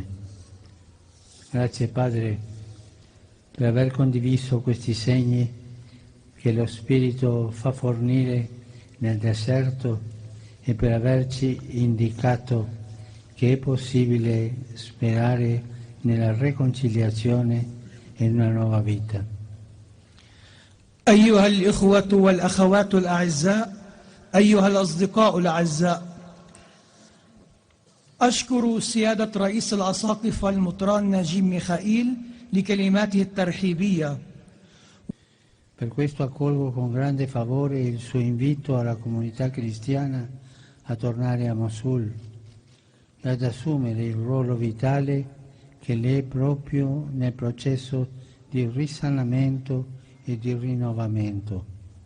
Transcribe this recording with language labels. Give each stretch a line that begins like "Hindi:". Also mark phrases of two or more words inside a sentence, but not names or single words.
Italian: Grazie, padre, per aver condiviso questi segni che lo Spirito fa fornire nel deserto e per averci indicato che è possibile sperare nella riconciliazione e in una nuova vita.
Arabic: أيها الإخوة والأخوات الأعزاء، أيها الأصدقاء الأعزاء، أشكر سيادة رئيس الأساقفة المطران نجيب ميخائيل لكلماته الترحيبية.
Italian: Per questo accolgo con grande favore il suo invito alla comunità cristiana a tornare a Mosul e ad assumere il ruolo vitale che le è proprio nel processo di risanamento e di rinnovamento.